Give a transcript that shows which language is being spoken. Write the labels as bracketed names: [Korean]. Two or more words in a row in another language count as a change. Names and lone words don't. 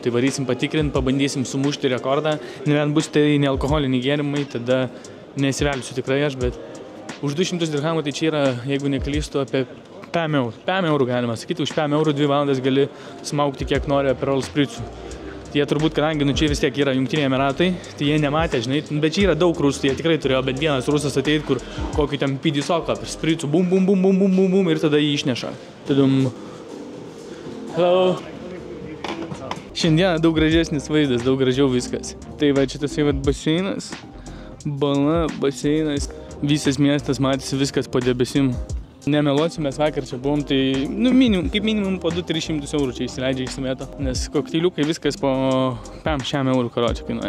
[Lithuanian] Tai varysim patikrinti, pabandysim sumušti rekordą, nebent bus tai nealkoholiniai gėrimai, tada nesivelsiu tikrai aš, bet už 200 dirhamų tai čia yra, jeigu neklystu, apie 5 eurų galima sakyti, už 5 eurų 2 valandas gali smaugti kiek nori Aperol Spritzų. Jie turbūt, kadangi čia vis tiek yra Jungtiniai Emiratai, tai jie nematė, žinai, bet čia yra daug rusų, jie tikrai turėjo, bet vienas rusas ateit, kur kokį ten pidisoką per Spritzų, bum, bum, bum, bum, bum, bum, bum, ir tada jį išneša. Tadum. Hello. Šiandieną daug gražesnis vaizdas, daug gražiau viskas. Tai va, čia tasai baseinas, bala, baseinas, visas miestas matėsi viskas po debesim. Nemeluosiu, mes vakar čia buvom, tai kaip minimum po 200-300 eurų čia įsileidžia išsimėto, nes kokteiliukai viskas po 5 eurų karočią kainuoja.